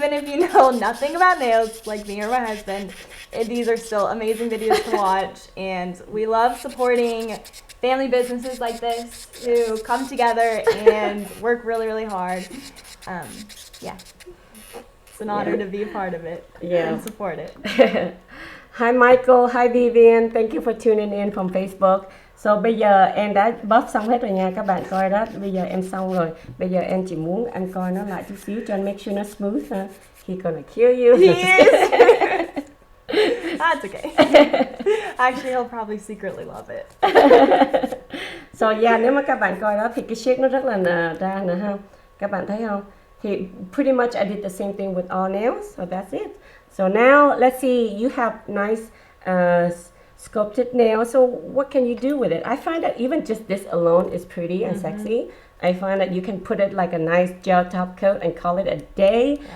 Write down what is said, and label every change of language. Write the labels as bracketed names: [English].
[English] Even if you know nothing about nails, like me or my husband, these are still amazing videos to watch, and we love supporting family businesses like this who come together and work really, really hard. Yeah, it's an honor to be a part of it and support it. Hi Michael, hi Vivian, thank you for tuning in from Facebook. [Vietnamese] So bây giờ em đã buff xong hết rồi nha các bạn coi đó. Bây giờ em xong rồi. Bây giờ em chỉ muốn anh coi nó lại chút xíu cho anh [English] make sure [Vietnamese] nó smooth ha. [English] He gonna kill you. He is. That's okay. Actually, he'll probably secretly love it. [Vietnamese] So yeah, nếu mà các bạn coi đó thì cái shape nó rất là ra nè ha. Các bạn thấy không? [English] Thì pretty much I did the same thing with all nails. So that's it. So now let's see, you have nice sculpted nail. So what can you do with it? I find that even just this alone is pretty and sexy. I find that you can put it like a nice gel top coat and call it a day.